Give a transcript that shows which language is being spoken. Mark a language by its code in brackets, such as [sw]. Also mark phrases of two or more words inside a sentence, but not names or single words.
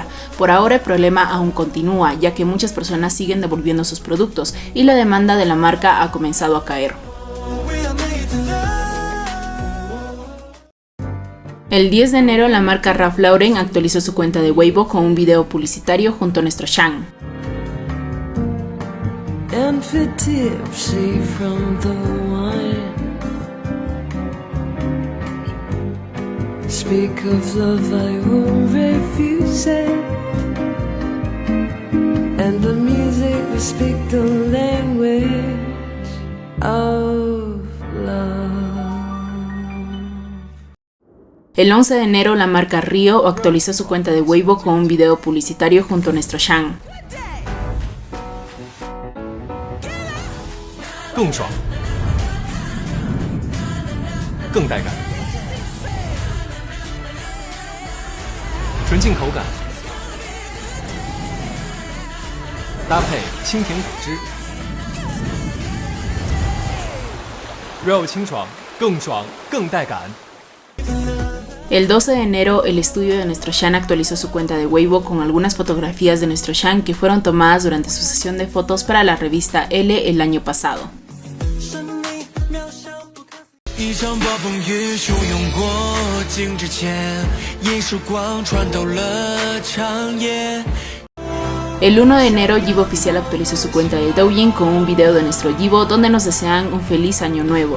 [es] Por ahora el problema aún continúa, ya que muchas personas siguen devolviendo sus productos y la demanda de la marca ha comenzado a caer. El 10 de enero, la marca Ralph Lauren actualizó su cuenta de Weibo con un video publicitario junto a nuestro Shang. [en] Speak of love, I won't refuse it. And the music will speak the language of love. [es] El 11 de enero, la marca Rio actualizó su cuenta de Weibo con un video publicitario junto a nuestro Shang. [zh] 更爽，更带感，纯净口感，搭配清甜果汁，肉清爽，更爽，更带感。 [es] El 12 de enero, el estudio de nuestro Shang actualizó su cuenta de Weibo con algunas fotografías de nuestro Shang que fueron tomadas durante su sesión de fotos para la revista Elle el año pasado. El 1 de enero, Yibo Oficial actualizó su cuenta de Douyin con un video de nuestro Yibo donde nos desean un feliz año nuevo.